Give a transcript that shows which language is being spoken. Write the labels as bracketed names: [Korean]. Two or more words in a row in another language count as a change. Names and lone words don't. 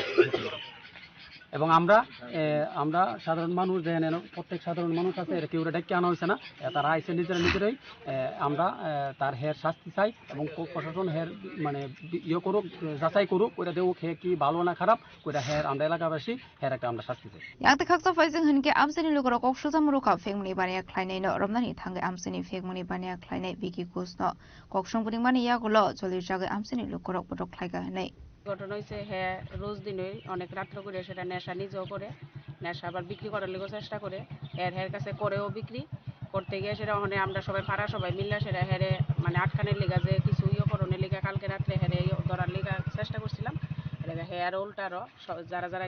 [Bangla] এবং আমরা সাধারণ মানুষ দেখেন প্রত্যেক সাধারণ মানুষ আছে কেউ ডেকে আনা হয়েছে না তারা আইসে নিজেরাই আমরা তার হের শাস্তি চাই এবং প্রশাসন হের মানে ইয়ে করুক যাচাই করুক ওইটা দেউক হে কি ভালো না খারাপ ওইটা হের আমরা এলাকাবাসী হের একটা আমরা শাস্তি চাই [Bodo] याते खाकसा फाइजिं हनके आमसेनि लोगरा ककसुजा मुरुखा फेंगनि बानिया ख्लाइनायनो रमनानि थांगे आमसेनि फेंगनि बानिया ख्लाइनाय बिगि कुसनो ककसंबुनि माने यागुलो जलिर जागे आमसेनि लोगरा पटक ख्लाइगा हनै [Bangla] ঘটনা হয়েছে হ্যাঁ রোজ দিনই অনেক রাত্র করে সেটা নেশা নিজেও করে নেশা আবার বিক্রি করার লেগেও চেষ্টা করে হের কাছে করেও বিক্রি করতে গিয়ে সেটা ওখানে আমরা সবাই পাড়া সবাই মিললে সেটা হেরে মানে আটকানের লেগা যে কিছু ইয়ে করণের লেগা কালকে রাত্রে হেরে ধরার লেগা চেষ্টা করছিলাম হেয়ার উল্টারও যারা